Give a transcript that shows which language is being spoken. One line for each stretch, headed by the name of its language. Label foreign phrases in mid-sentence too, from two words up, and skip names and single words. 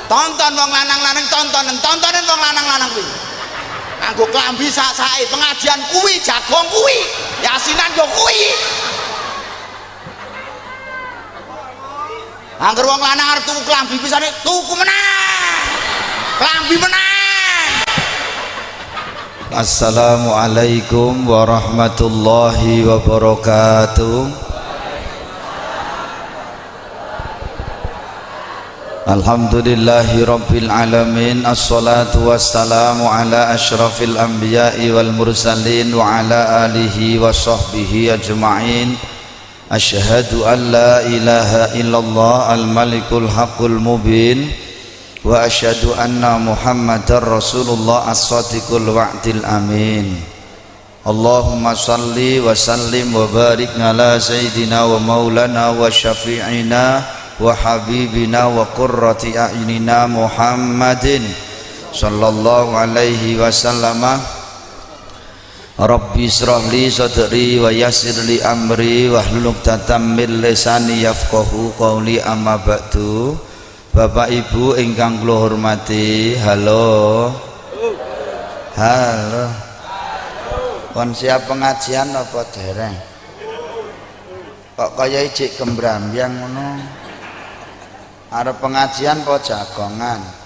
Javanese: tonton wong lanang-lanang, tontonan wong lanang-lanang kuwi nganggo klambi sak-sake, pengajian kuwi, jagong kuwi, yasinan yo kuwi. Angger wong lanang arep tuku klambi pisane tuku menang, klambi menang.
Arabic: السلام عليكم ورحمة الله وبركاته. الحمد لله رب العالمين. الصلاة والسلام على أشرف الأنبياء والمرسلين وعلى آله وصحبه أجمعين. أشهد أن لا إله إلا الله الملك الحق المبين وأشهد أن محمدا رسول الله الصادق الوعد الأمين. اللهم صل وسلم وبارك على سيدنا ومولانا وشفيعنا وحبيبنا وقرة أعيننا محمد صلى الله عليه وسلم. رب اشرح لي صدري ويسر لي أمري واحلل عقدة من لساني يفقهوا قولي. أما بعد.
Javanese: Bapak Ibu ingkang kula hormati, halo. Halo. Pun siap pengajian apa dereng? Kok kaya ijik kembrambyang ngono? Arep pengajian po jagongan.